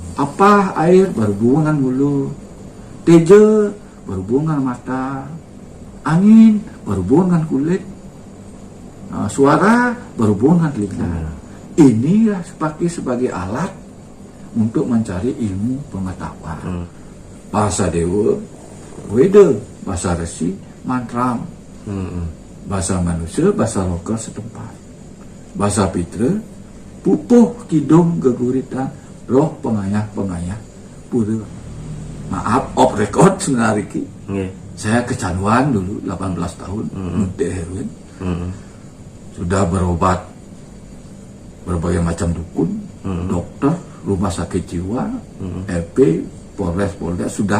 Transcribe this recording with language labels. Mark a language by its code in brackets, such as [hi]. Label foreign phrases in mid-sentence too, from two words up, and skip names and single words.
[id] Apa air berhubungan mulut, teja berhubungan mata, angin berhubungan kulit, suara berhubungan telinga. Inilah dipakai sebagai alat untuk mencari ilmu pengetahuan. Bahasa dewa, weda, bahasa resi, mantra, bahasa manusia, bahasa lokal setempat, bahasa pitra, pupuh kidung geguritan, roh pengayah pura. Maaf, [en] off record [id] sebenarnya ki. Saya kecanduan dulu 18 tahun muntik heroin. Sudah berobat berbagai macam dukun, dokter, rumah sakit jiwa, LP, Polres, sudah.